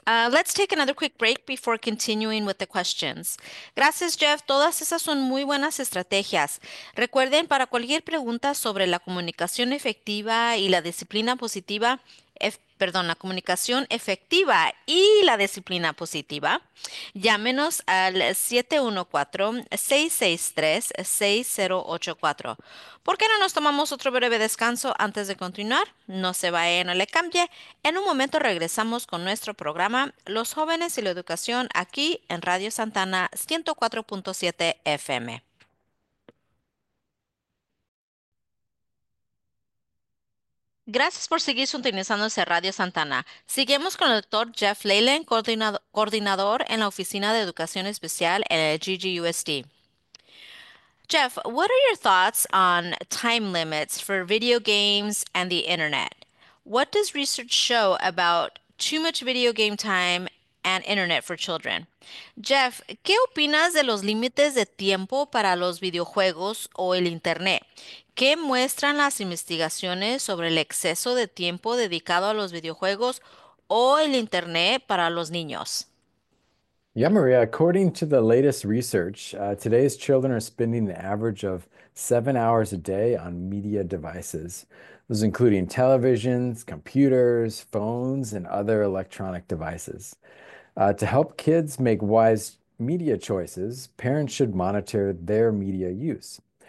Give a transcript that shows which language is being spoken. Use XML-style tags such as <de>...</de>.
<en>Let's take another quick break before continuing with the questions.</en> <es>Gracias, Jeff. Todas esas son muy buenas estrategias. Recuerden, para cualquier pregunta sobre la comunicación efectiva y la disciplina positiva, la comunicación efectiva y la disciplina positiva, llámenos al 714-663-6084. ¿Por qué no nos tomamos otro breve descanso antes de continuar? No se vaya, no le cambie. En un momento regresamos con nuestro programa Los Jóvenes y la Educación aquí en Radio Santana 104.7 FM. Gracias por seguir sintonizando ese Radio Santana. Seguimos con el doctor Jeff Leyland, coordinador en la Oficina de Educación Especial en el GGUSD.</es> <en>Jeff, what are your thoughts on time limits for video games and the internet? What does research show about too much video game time and internet for children?</en> <es>Jeff, ¿qué opinas de los límites de tiempo para los videojuegos o el internet? ¿Qué muestran las investigaciones sobre el exceso de tiempo dedicado a los videojuegos o el internet para los niños?</es> <en>Yeah, Maria, according to the latest research, today's children are spending the average of 7 hours a day on media devices. This is including televisions, computers, phones, and other electronic devices. To help kids make wise media choices, parents should monitor their media use.</en>